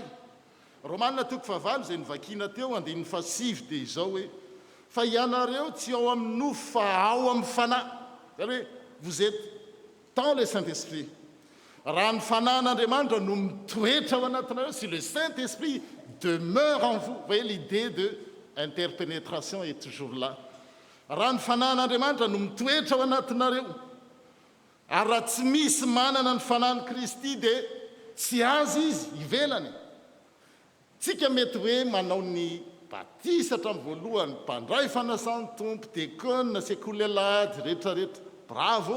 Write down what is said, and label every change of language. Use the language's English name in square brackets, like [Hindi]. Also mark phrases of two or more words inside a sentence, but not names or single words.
[Malagasy] Romanina 9 izay nivakiana teo 17 dia izao hoe fa ianareo tsy ao amin'ny nofo fa ao amin'ny fanahy. Zany hoe [French] vous êtes dans le Saint-Esprit. [Malagasy] Raha ny fanahin'Andriamanitra no mitoetra ao anatinareo, [French] si le Saint-Esprit demeure en vous. Vous voyez, l'idée de interpénétration est toujours là. [Malagasy] Raha ny fanahin'Andriamanitra no mitoetra ao anatinareo, ary raha tsy misy manana ny fanahin'i Kristy dia tsy azy izy ivelany. Tsika mety hoe manao ny batisatra amin'ny voalohany, mpandray fanasan'ny tompo, diakona, sekolelady, rehetrarehetra, bravo.